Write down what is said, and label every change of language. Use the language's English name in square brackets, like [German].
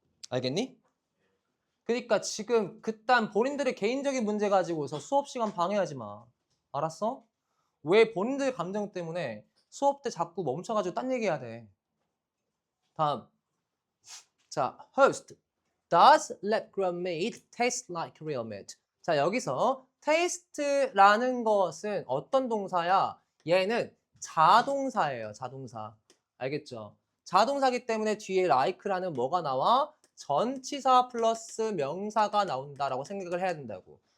[Korean] 알겠니? 그러니까 지금 그딴 본인들의 개인적인 문제 가지고서 수업 시간 방해하지 마. 알았어? 왜 본인들의 감정 때문에 수업 때 자꾸 멈춰가지고 딴 얘기해야 돼. 다음. 자, host. [English] Does lab grown meat taste like real meat? [Korean] 자, 여기서 taste라는 것은 어떤 동사야? 얘는 자동사예요. 자동사. 알겠죠? 자동사기 때문에 뒤에 like라는 뭐가 나와? 전치사 플러스 명사가 나온다라고 생각을 해야 된다고.